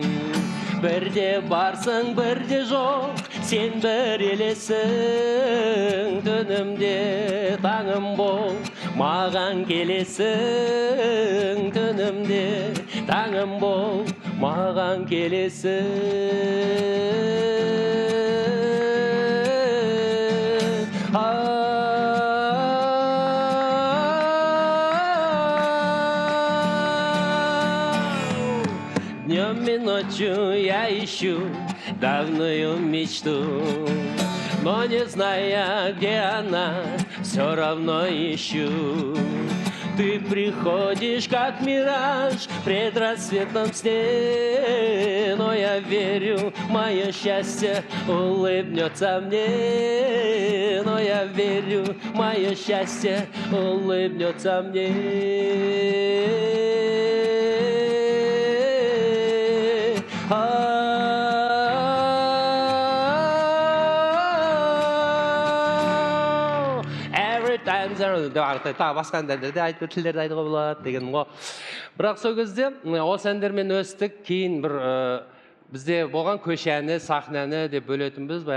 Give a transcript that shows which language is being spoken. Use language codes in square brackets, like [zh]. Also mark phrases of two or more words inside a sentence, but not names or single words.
[kk] Бірде барсың, бірде жоқ, сен бір елесің. Түнімде таңым бол, маған келесің. Түнімде таңым бол, маған келесің. [ru] Днем и ночью я ищу давнюю мечту, но не зная, где она, все равно ищу. Ты приходишь, как мираж, в предрассветном сне, но я верю, мое счастье улыбнется мне, но я верю, мое счастье улыбнется мне. [kk] Тағы басқа әндерде айтып, тілдерді айтуға болады дегенім ғой. Бірақ сол кезде осы әндермен өстік, кейін бір бізде болған көше әні, сахна әні деп бөлетінбіз.